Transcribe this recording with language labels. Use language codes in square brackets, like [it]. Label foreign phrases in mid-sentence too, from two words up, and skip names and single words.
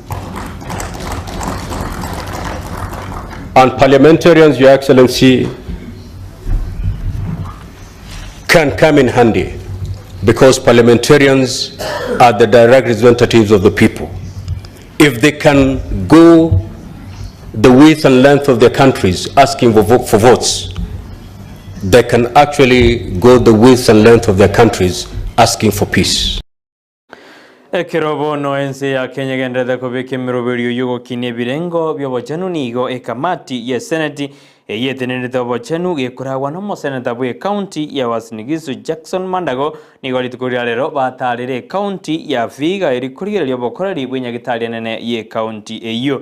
[en] And parliamentarians, Your Excellency, can come in handy because parliamentarians are the direct representatives of the people. If they can go the width and length of their countries asking for votes, they can actually go the width and length of their countries asking for peace. [guz] Ekirobo no ense ya Kenya gendera kobeke miroberio yugo kine birengo byobochanu nigo ekamati ya Senate yetenende obochanu gekuragwa no mo Senator bwe county ya Wasinigisu Jackson Mandago nigo litukuria lero batarire county ya Viga erikuria lyobokorari bwenyagitalia nene ye county eyo